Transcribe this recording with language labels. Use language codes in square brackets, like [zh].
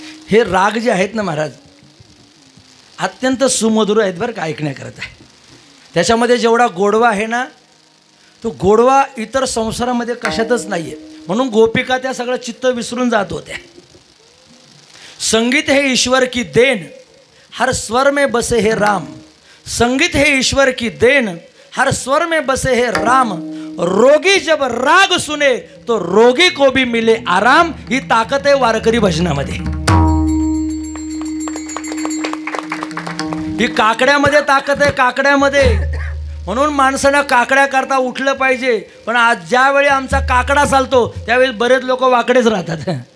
[mr] हे राग जे आहेत ना महाराज अत्यंत सुमधुर आहेत बरं का ऐकण्याकरता. त्याच्यामध्ये जेवढा गोडवा आहे ना तो गोडवा इतर संसारामध्ये कशातच नाही आहे. म्हणून गोपिका त्या सगळं चित्त विसरून जात होत्या. [hi] संगीत है ईश्वर की देन, हर स्वर में बसे है राम. संगीत है ईश्वर की देन, हर स्वर में बसे है राम. रोगी जब राग सुने तो रोगी को भी मिले आराम. [mr] ही ताकद आहे वारकरी भजनामध्ये. ही काकड्यामध्ये ताकद आहे, काकड्यामध्ये. म्हणून माणसानं काकड्या करता उठलं पाहिजे. पण आज ज्यावेळी आमचा काकडा चालतो त्यावेळी बरेच लोक वाकडेच राहतात.